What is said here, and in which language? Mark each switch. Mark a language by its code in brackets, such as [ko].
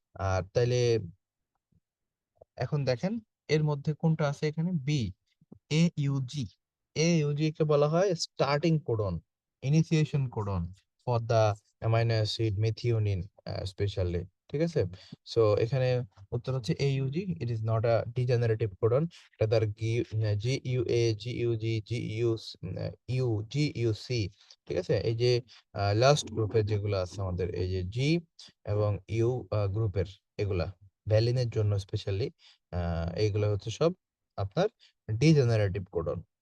[bn] আর তাইলে এখন দেখেন এর মধ্যে কোনটা আছে? এখানে বি, AUG। AUG কে বলা হয় starting codon, [en] Initiation codon for the amino acid methionine specially. [bn] ঠিক আছে, সো এখানে উত্তর হচ্ছে AUG। [en] It is not a degenerative codon. [bn] এটা তার GUA, GUG, GUC। ঠিক আছে, এই যে লাস্ট গ্রুপের যেগুলো আছে আমাদের, এই যে জি এবং ইউ গ্রুপের, এগুলা ভ্যালিনের জন্য স্পেশালি এইগুলো হচ্ছে সব আপনার ডিজেনারেটিভ কোডন।